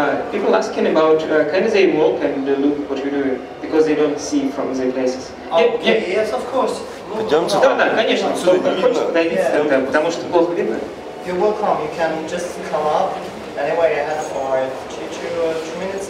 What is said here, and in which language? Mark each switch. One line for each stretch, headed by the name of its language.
English: People asking about, can they walk and look what you're doing, because they don't see from their places. Okay, yes, of course.
Russian: Пойдемте. Да, конечно. Кто хочет подойти, потому что плохо видно.
English: You're welcome. You can just come up. Anyway, I have for 2 minutes.